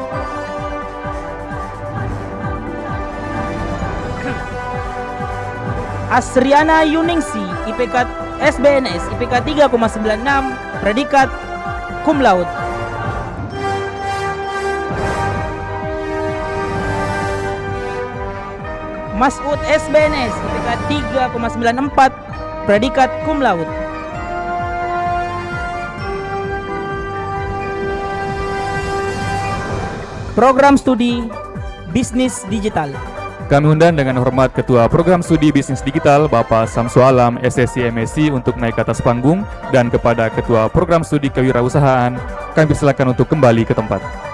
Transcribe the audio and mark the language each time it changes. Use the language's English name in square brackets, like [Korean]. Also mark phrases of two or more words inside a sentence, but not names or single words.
[Indonesian] Asriana Yuningsi IPK SBNS IPK 3,96 predikat [Latin] cum laude. [Indonesian] Mas'ud SBNS IPK 3,94 predikat [Latin] cum laude. [Indonesian] Program Studi Bisnis Digital. Kami undang dengan hormat Ketua Program Studi Bisnis Digital Bapak Samsu Alam SSC MSc untuk naik ke atas panggung, dan kepada Ketua Program Studi Kewirausahaan kami persilakan untuk kembali ke tempat.